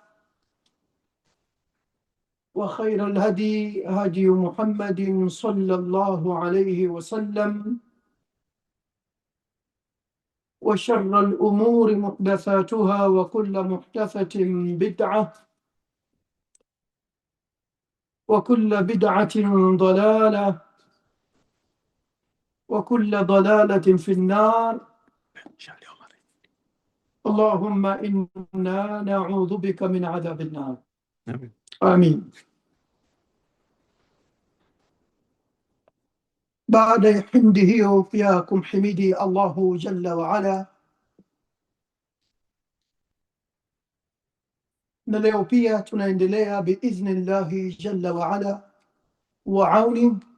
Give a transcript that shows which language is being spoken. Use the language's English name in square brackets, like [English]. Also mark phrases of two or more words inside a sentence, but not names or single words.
[Arabic] وخير الهدي هدي محمد صلى الله عليه وسلم، وشر الأمور محدثاتها، وكل محدثة بدعة، وكل بدعة ضلالة، وكل ضلالة في النار. اللهم إنا نعوذ بك من عذاب النار. آمين. [Swahili] Baada ya himdi hiyo ya kumhimidi [Arabic] الله جل وعلا, [Swahili] na leo pia tunaendelea [Arabic] بإذن الله جل وعلا وعون